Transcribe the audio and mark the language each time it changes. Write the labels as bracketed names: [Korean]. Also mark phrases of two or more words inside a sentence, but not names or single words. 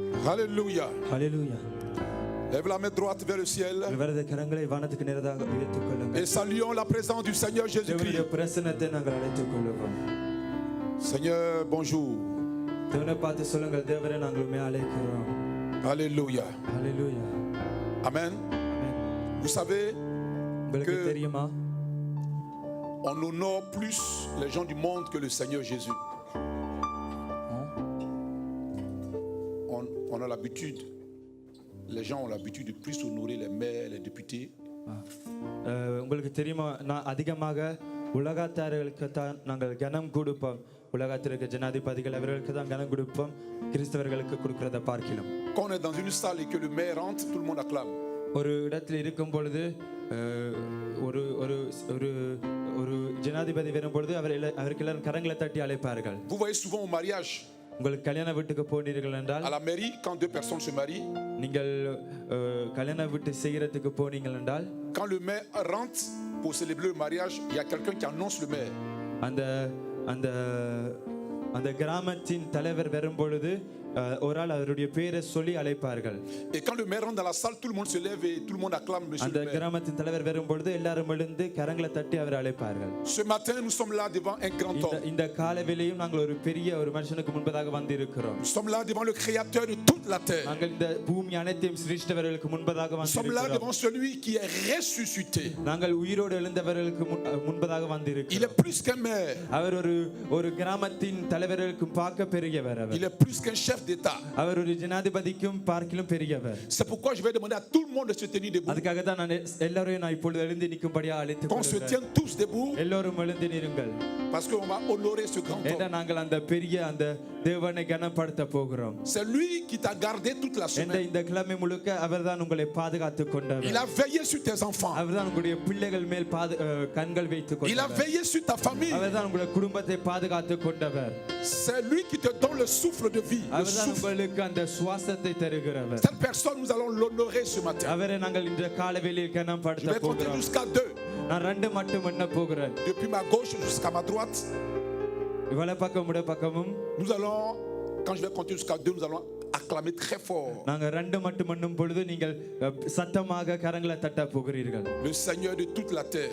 [French] Alléluia. Alléluia. Lève la main droite vers le ciel [Tamil] வலது கரங்களை வானத்துக்கு நேராக உயர்த்திக் கொள்ளுங்கள். [French] et saluons la présence du Seigneur [Tamil] தேவனுடைய [French] Jésus-Christ. [Tamil] பிரசன்னத்தை நாங்கள் அழைத்துக் கொள்ளுவோம். [French] Seigneur, bonjour. [Tamil] தேவனை பார்த்து சொல்லுங்கள், தேவரே நாங்கள் உம்மை அழைக்கிறோம். [French] Alléluia. Alléluia. Amen. Vous savez [Tamil] உங்களுக்கு [French] que [Tamil] தெரியுமா, [French] on honore plus les gens du monde que le Seigneur Jésus. On a l'habitude, les gens ont l'habitude de plus honorer les maires, les députés. [Tamil] உங்களுக்கு தெரியுமா, நான் அதிகமாக உலகத்தார்களுக்கு தான் நாங்கள் கனம் கொடுப்போம். உலகத்திற்கு ஜனாதிபதிகள் அவர்களுக்கு தான் கனம் கொடுப்போம், கிறிஸ்தவர்களுக்கு கொடுக்கிறத பார்க்கலாம். [French] Quand on est dans une salle et que le maire rentre, tout le monde acclame. [Tamil] ஒரு இடத்தில் இருக்கும் பொழுது ஒரு ஒரு ஒரு ஒரு ஜனாதிபதி வரும் பொழுது அவருக்கு எல்லாரும் கரங்களை தட்டி அழைப்பார்கள். [French] Vous voyez souvent au mariage, [Tamil] உங்களுக்கு கல்யாண வீட்டுக்கு போனீர்கள் என்றால், [French] à la mairie, quand deux personnes se marient, [Tamil] நீங்கள் கல்யாண வீட்டு செய்யறதுக்கு போனீங்கள் என்றால், [French] quand le maire rentre pour célébrer le mariage, il y a quelqu'un qui annonce le maire. [Tamil] அந்த அந்த அந்த கிராமத்தின் தலைவர் வரும் பொழுது ஒரு ஆள் அவருடைய பேரை சொல்லி அழைப்பார்கள். [French] Et quand le maire rentre dans la salle, tout le monde se lève et tout le monde acclame monsieur [Tamil] அந்த [French] le maire. [Tamil] கிராமத்தின் தலைவர் வரும் பொழுது எல்லாரும் எழுந்து கரங்களை தட்டி அவரை அழைப்பார்கள். [French] Ce matin, nous sommes là devant un grand homme. [Tamil] இந்த காலவேளையும் நாங்கள் ஒரு பெரிய ஒரு மனுஷனுக்கு முன்பதாக வந்து இருக்கிறோம். [French] Nous sommes là devant le créateur de toute la terre. [Tamil] நாங்கள் இந்த பூமி அனைத்தையும் சிருஷ்டித்தவர்களுக்கு முன்பதாக [French] Nous [Tamil] வந்து [French] sommes là [Tamil] இருக்கிறோம். [French] devant celui qui est ressuscité. [Tamil] நாங்கள் உயிரோடு எழுந்தவர்களுக்கு முன்பதாக வந்து [French] Il est [Tamil] இருக்கிறோம். [French] plus qu'un maire. [Tamil] அவர் ஒரு கிராமத்தின் தலைவர்களுக்கு பார்க்க பெரியவர். [French] Il est plus qu'un chef d'État. [Tamil] அவர் ஒரு ஜனாதிபதிக்கும் பார்க்கிலும் பெரியவர். [French] C'est pourquoi je vais demander à tout le monde de se tenir debout. [Tamil] அதுக்காக தான் நான் எல்லாரையும் நான் இப்பொழுது எழுந்து நிற்கும்படியா அழைத்துக் [French] Qu'on se [Tamil] கொள்கிறேன். [French] tienne tous debout. [Tamil] எல்லாரும் எழுந்து நிறுங்கள். [French] Parce qu'on va honorer ce grand [Tamil] ஏன்னா [French] homme. [Tamil] நாங்கள் அந்த பெரிய அந்த தேவனை கனப்படுத்த போகிறோம். [French] C'est lui qui t'a gardé toute la semaine. [Tamil] இந்த கிழமை முழுக்க அவர்தான் உங்களை பாதுகாத்துக் கொண்டவர். [French] Il a veillé sur tes enfants. [Tamil] அவர்தான் உங்களுடைய பிள்ளைகள் மேல் கண்கள் வைத்துக் [French] Il a [Tamil] கொண்டவர். [French] veillé sur ta famille. [Tamil] அவர்தான் உங்களுடைய குடும்பத்தை பாதுகாத்துக் கொண்டவர். [French] C'est lui qui te donne le souffle de vie. Le [Tamil] அவர்தான் [French] souffle. [Tamil] உங்களுக்கு அந்த சுவாசத்தை தருகிறவர். [French] Cette personne, nous allons l'honorer ce matin. [Tamil] அவரை நாங்கள் இந்த காலவேளையில் [French] Je [Tamil] கனப்படுத்த [French] vais compter [Tamil] போகிறோம். [French] jusqu'à 2. [Tamil] நான் 2 மட்டும் எண்ண போகிறேன். [French] Depuis ma gauche jusqu'à ma droite. [Tamil] இவள பக்கம் உட பக்கமும். [French] Nous allons, quand je vais compter jusqu'à 2, nous allons acclamer très fort. [Tamil] நாங்க 2 மட்டும் எண்ணும் பொழுது நீங்கள் சத்தமாக கரங்களை தட்ட போகிறீர்கள். [French] Le Seigneur de toute la terre.